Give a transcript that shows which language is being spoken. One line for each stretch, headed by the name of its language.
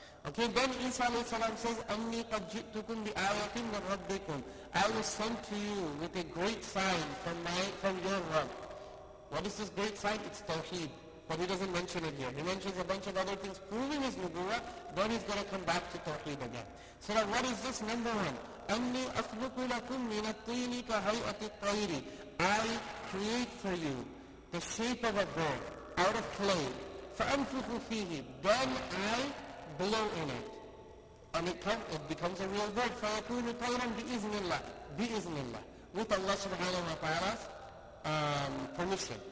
English: Okay, then Isa alayhi salam says,
Arabic: أَنِّي قَدْ جِئْتُكُمْ بِآيَةٍ مِّن رَبِّكُمْ.
English: I was sent to you with a great sign from your Rabb. What is this great sign? It's Tawheed. But he doesn't mention it here. He mentions a bunch of other things proving his nubuwah, then he's going to come back to Tawheed again. So now what is this? Number 1.
Arabic: أَنِّي أَخْلُقُ لَكُم مِّنَ الطِّينِ كَهَيْئَةِ الطَّيْرِ.
English: I create for you the shape of a bird out of clay.
Arabic: فَأَنفُخُ فِيهِ.
English: Then I blow in it. And it becomes a real bird.
Arabic: فَيَكُونُ طَيْرًا بِإِذْنِ اللَّهِ.
English: With Allah subhanahu wa ta'ala's permission.